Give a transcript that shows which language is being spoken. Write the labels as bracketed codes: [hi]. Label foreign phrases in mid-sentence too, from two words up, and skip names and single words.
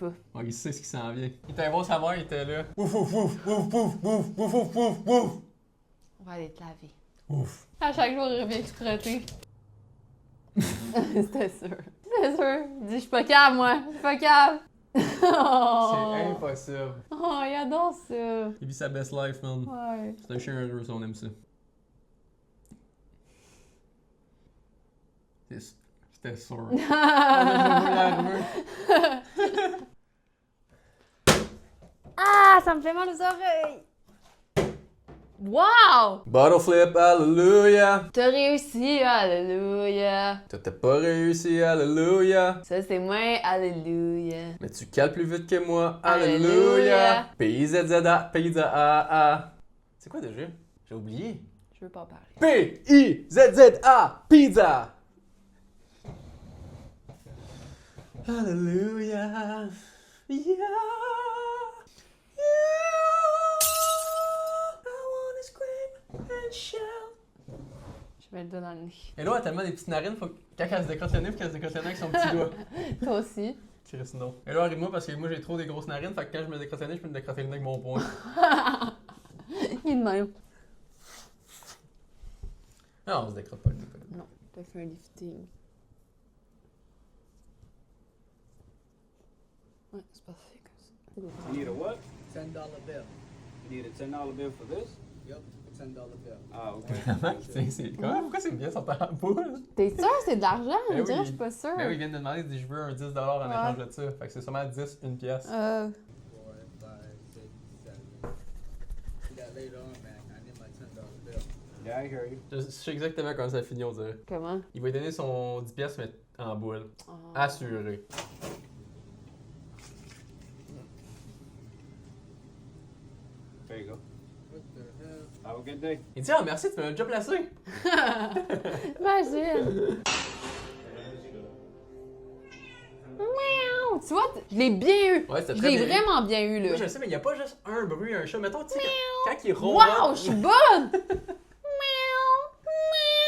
[fr] Oh, il sait ce qui s'en vient. Il était voir sa mère, il était là. Ouf, ouf, ouf, ouf, ouf, ouf, ouf, ouf, ouf, ouf. On va aller te laver. Ouf. À chaque jour, il revient tout crotté. C'était sûr. C'était sûr. Il dit, je suis pas calme, moi. Je suis pas calme. Oh. C'est impossible. Oh, il adore ça. Il vit sa [en] best life, [fr] man. Ouais. C'est un chien heureux, ça, on aime ça. C'était sûr. On a joué l'armure. Ah, ça me fait mal aux oreilles. Wow! [en] Bottle flip, alléluia. [fr] T'as réussi, alléluia. Toi, t'as pas réussi, alléluia. Ça, c'est moi, alléluia. Mais tu cales plus vite que moi, Alléluia. alléluia. P-I-Z-Z-A, P-I-Z-A-A. C'est quoi déjà? J'ai oublié. Je veux pas en parler. P-I-Z-Z-A, pizza. Alléluia. Yeah. Je mets le doigt dans le nez. Et là, elle a tellement des petites narines, faut que quand elle se décrotte le nez, faut qu'elle se décrotte le nez avec son petit doigt. Toi aussi. Chris, non. Et là, arrive-moi parce que moi j'ai trop des grosses narines, fait que quand je me décrotte le nez, je peux me décrotter le nez avec mon poing. Il est de même. Non, on se décrotte pas le nez. Non, t'as fait un lifting. Ouais, c'est parfait comme ça. [en] You need a what? $10 bill. You need a $10 bill for this? Yep, a $10 bill. Ah, okay. [fr] Pourquoi ces billets sont en boule? T'es sûr c'est de l'argent? On Ben dirait, oui. je suis pas sûre. Ben oui, ils viennent de demander, ils disent je veux un 10$ en échange de ça. Fait que c'est sûrement 10, une pièce. 4, 5, 6, 7. [en] Yeah, later on, man, I need my $10 bill. Yeah, I hear you. [fr] Je sais exactement comment ça finit, on dirait. Comment? Il va lui donner son 10 pièces mais en boule. Oh. Assuré. [en] There you go. What the hell? Have a good day. [fr] Il dit ah merci, tu m'as déjà placé. Imagine! Miaou! Tu vois, je l'ai bien eu! Ouais, c'était Je très l'ai bien eu. vraiment bien eu, là. Oui, je sais, mais il n'y a pas juste un bruit, un chat. Mettons, tu sais, quand il ronronne. Wow, je suis bonne! Miaou! Miaou! Miaou!